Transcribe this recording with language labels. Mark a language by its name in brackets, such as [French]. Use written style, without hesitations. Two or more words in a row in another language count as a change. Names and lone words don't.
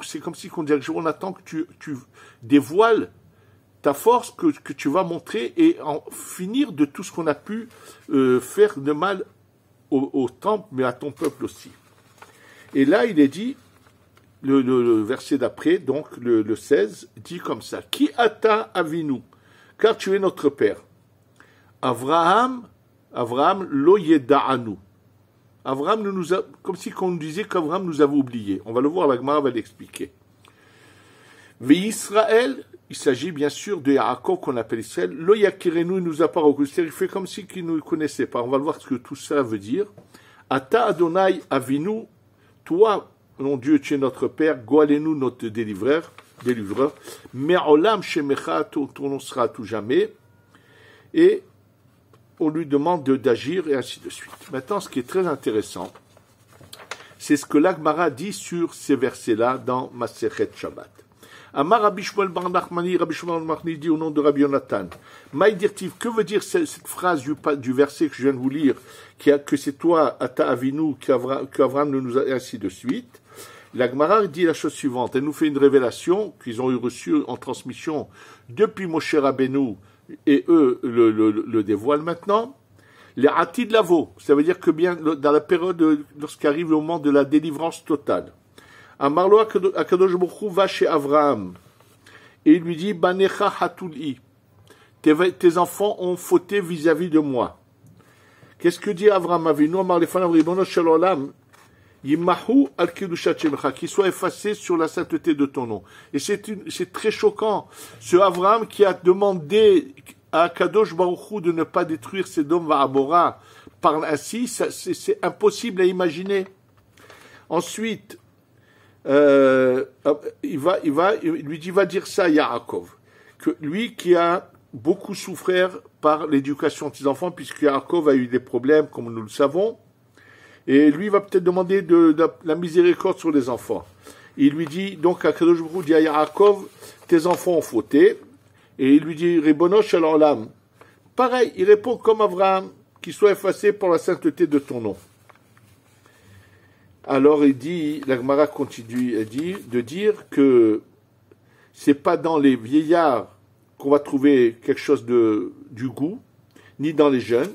[French] C'est comme si on disait on attend que tu dévoiles ta force que tu vas montrer et en finir de tout ce qu'on a pu faire de mal au temple, mais à ton peuple aussi. Et là, il est dit, le verset d'après, donc le 16, dit comme ça: [Hebrew] כי אתה אבינו, [French] car tu es notre père. [Hebrew] אברהם לא ידענו. [French] Avraham comme si on nous disait qu'Avraham nous avait oubliés. On va le voir, la Gemara va l'expliquer. Ve Israël, il s'agit bien sûr de Yaakov qu'on appelle Israël. [Hebrew] לא יכירנו, [French] il nous a pas reconnu. Il fait comme si qu'il ne nous connaissait pas. On va voir ce que tout ça veut dire. [Hebrew] אתה אדני אבינו, [French] toi, mon Dieu, tu es notre Père. Goalenu, notre délivreur. [Hebrew] מעולם שמך, [French] ton nom sera à tout jamais. Et on lui demande d'agir et ainsi de suite. Maintenant, ce qui est très intéressant, c'est ce que l'Agmara dit sur ces versets-là dans Masechet Shabbat. Amar Rabbi Shmuel bar Nachmani, Rabbi Shmuel bar Nachmani dit au nom de Rabbi Yonatan, Maïdirtiv, que veut dire cette phrase du verset que je viens de vous lire, que c'est toi, [Hebrew] אתה אבינו, [French] qu'Avraham nous a, et ainsi de suite. La Gemara dit la chose suivante, elle nous fait une révélation qu'ils ont eu reçue en transmission depuis Moshe Rabbeinu, et eux le dévoilent maintenant. Les [Hebrew] עתיד לבוא, [French] ça veut dire que bien dans la période lorsqu'arrive le moment de la délivrance totale. [Hebrew] אמר לו הקדוש ברוך הוא [French] va chez Avraham et il lui dit [Hebrew] בניך חטאו לי, [French] tes enfants ont fauté vis-à-vis de moi. Qu'est-ce que dit Avraham Avinu? [Hebrew] אמר לפניו רבונו של עולם ימחו על קדושת שמך, [French] qu'il soit effacé sur la sainteté de ton nom. Et c'est très choquant, ce Avraham qui a demandé à [Hebrew] קדוש ברוך הוא [French] de ne pas détruire Sodome Va'amora, parle ainsi, c'est impossible à imaginer. Ensuite, il lui dit, va dire ça à Yaakov, que lui qui a beaucoup souffert par l'éducation de ses enfants, puisque Yaakov a eu des problèmes, comme nous le savons, et lui va peut-être demander de la miséricorde sur les enfants. Il lui dit, donc, à [Hebrew] קדוש ברוך הוא [French] dit à Yaakov, tes enfants ont fauté, et il lui dit, [Hebrew] רבונו של עולם. [French] Pareil, il répond comme Avraham, qu'il soit effacé pour la sainteté de ton nom. Alors il dit, la Gemara continue de dire que c'est pas dans les vieillards qu'on va trouver quelque chose du goût, ni dans les jeunes.